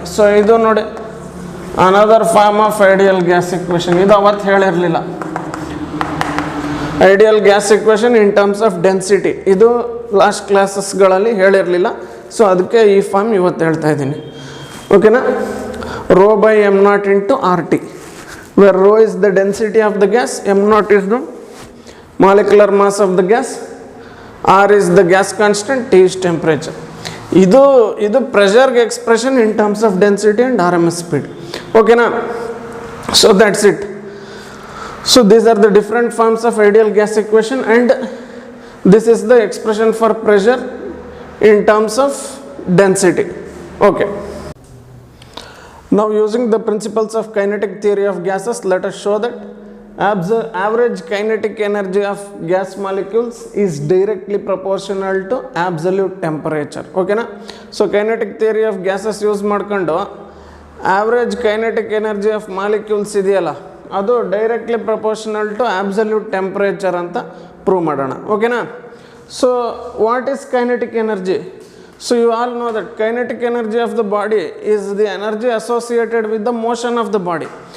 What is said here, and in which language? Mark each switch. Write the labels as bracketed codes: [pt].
[en] so [kn] ಇದು ನೋಡಿ [en] Another form of ideal gas equation. [kn] ಇದು ಅವತ್ತು ಹೇಳಿರಲಿಲ್ಲ. [en] ideal gas equation in terms of density [kn] ಇದು ಲಾಸ್ಟ್ ಕ್ಲಾಸಸ್ಗಳಲ್ಲಿ ಹೇಳಿರಲಿಲ್ಲ. ಸೊ ಅದಕ್ಕೆ ಈ ಫಾರ್ಮ್ ಇವತ್ತು ಹೇಳ್ತಾ ಇದ್ದೀನಿ. ಓಕೆನಾ? [en] ρ/m0 into RT, where ρ is the density of the gas, m0 is the molecular mass of the gas, R is the gas constant, T is temperature. [kn] ಇದು ಪ್ರೆಷರ್ಗೆ [en] Expression in terms of density and RMS speed. ಓಕೆನಾ? So that's it. So these are the different forms of ideal gas equation, and this is the expression for pressure in terms of density. Okay. Now using the principles of kinetic theory of gases, let us show that average kinetic energy of gas molecules is directly proportional to absolute temperature. Okay na? So kinetic theory of gases use [kn] ಮಾಡ್ಕೊಂಡು [en] average kinetic energy of molecules [kn] ಇದೆಯಲ್ಲ ಅದು [en] directly proportional to absolute temperature [kn] ಅಂತ prove ಮಾಡೋಣ. [en] ಓಕೆನಾ? So what is kinetic energy? So you all know that kinetic energy of the body is the energy associated with the motion of the body.